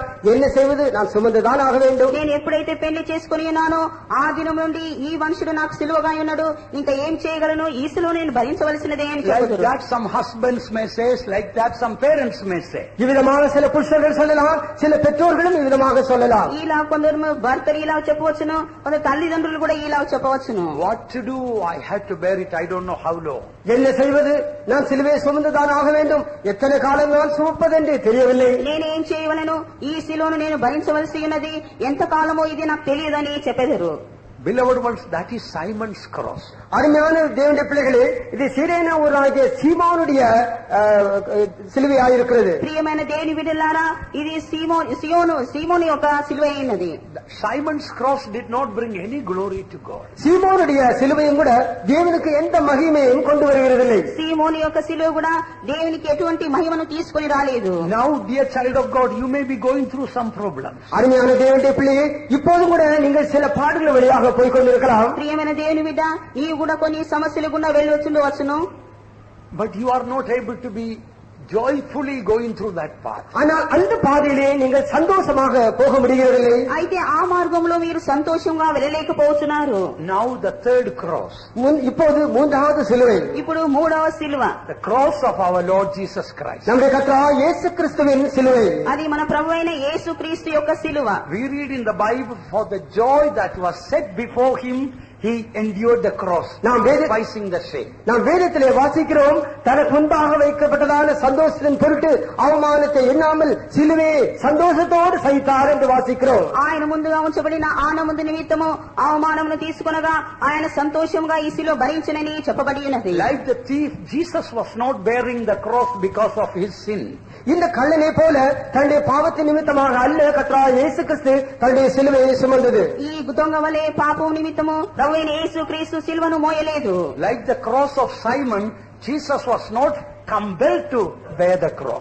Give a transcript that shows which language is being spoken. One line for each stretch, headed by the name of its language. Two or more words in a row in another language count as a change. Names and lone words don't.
Tamil: என்ன செய்வது? நான் சுமந்துதான் ஆக வேண்டும்.
Telugu: నేను ఎప్పుడైతే పెళ్లి చేసుకుని ఉన్నానో ఆ దినం నుండి ఈ మనుషుడు నాకు సిలువగా ఉన్నాడు, ఇంకా ఏం చేయగలను? ఈ సిలువ నేను భరించవలసినదే అని Like చెప్పుదురు.
English: that some husbands may say, like that some parents may say.
Tamil: இவ்விதமாக சில புருஷர்கள் சொல்லலாம், சில பெற்றோர்களும் இவ்விதமாக சொல்லலாம்.
Telugu: ఇలా కొందరు భర్తలు ఇలా చెప్పవచ్చును, కొందరు తల్లిదండ్రులు కూడా ఇలా చెప్పవచ్చును.
English: What to do? I had to bear it. I don't know how long.
Tamil: என்ன செய்வது? நான் சிலுவையை சுமந்துதான் ஆக வேண்டும். எத்தனை காலம் நான் சுமப்பதென்று தெரியவில்லை.
Telugu: నేనేం చేయవలను? ఈ సిలువను నేను భరించవలసి ఉన్నది, ఎంత కాలమో ఇది నాకు తెలియదని చెప్పెదరు.
English: Beloved ones, that is Simon's cross.
Tamil: அருமையான தேவனுடைய பிள்ளைகளே, இது சீரேனா ஊராகிய சீமோனுடைய சிலுவையாயிருக்கிறது.
Telugu: ప్రియమైన దేవుని బిడ్డలారా, ఇది సీమోను యొక్క సిలువ అయినది.
English: Simon's cross did not bring any glory to God.
Tamil: சீமோனுடைய சிலுவையும் கூட தேவனுக்கு எந்த மகிமையும் கொண்டு வருகிறதில்லை.
Telugu: సీమోను యొక్క సిలువ కూడా దేవునికి ఎటువంటి మహిమను తీసుకొని రాలేదు.
English: Now, dear child of God, you may be going through some problems.
Tamil: அருமையான தேவனுடைய பிள்ளையே, இப்போதும் கூட நீங்கள் சில பாடுகள் வழியாக போய்கொண்டிருக்கலாம்.
Telugu: ప్రియమైన దేవుని బిడ్డ, నీవు కూడా కొన్ని సమస్యలు గుండా వెళ్ళవచ్చును.
English: But you are not able to be joyfully going through that path.
Tamil: ஆனால் அந்த பாதையிலே நீங்கள் சந்தோஷமாக போக முடியவில்லை.
Telugu: అయితే ఆ మార్గంలో మీరు సంతోషంగా వెళ్ళలేకపోతున్నారు.
English: Now the third cross.
Tamil: இப்போது மூன்றாவது சிலுவை.
Telugu: ఇప్పుడు మూడవ సిలువ.
English: The cross of our Lord Jesus Christ.
Tamil: நம்முடைய கர்த்தராகிய இயேசு கிறிஸ்துவின் சிலுவை.
Telugu: అది మన ప్రభువైన యేసు క్రీస్తు యొక్క సిలువ.
English: We read in the Bible, for the joy that was set before him, he endured the cross, despising the shame.
Tamil: நாம் வேதத்திலே வாசிக்கிறோம், தனக்கு முன்பாக வைக்கப்பட்டதான சந்தோஷத்தின் பொருட்டு அவமானத்தை எண்ணாமல் சிலுவையை சந்தோஷத்தோடு சகித்தார் என்று வாசிக்கிறோம்.
Telugu: ఆయన ముందుగా ఉంచబడిన ఆనంద నిమిత్తము అవమానమును తీసుకొనగా ఆయన సంతోషంగా ఈ సిలువ భరించునని చెప్పబడి ఉన్నది.
English: Like the thief, Jesus was not bearing the cross because of his sin.
Tamil: இந்த கள்ளனை போல தன்னுடைய பாவத்தின் நிமித்தமாக அல்ல கர்த்தராகிய இயேசு கிறிஸ்து தன்னுடைய சிலுவையை சுமந்தது.
Telugu: ఈ దొంగ వలె పాపం నిమిత్తము ప్రభువైన యేసు క్రీస్తు సిలువను మోయలేదు.
English: Like the cross of Simon, Jesus was not compelled to bear the cross.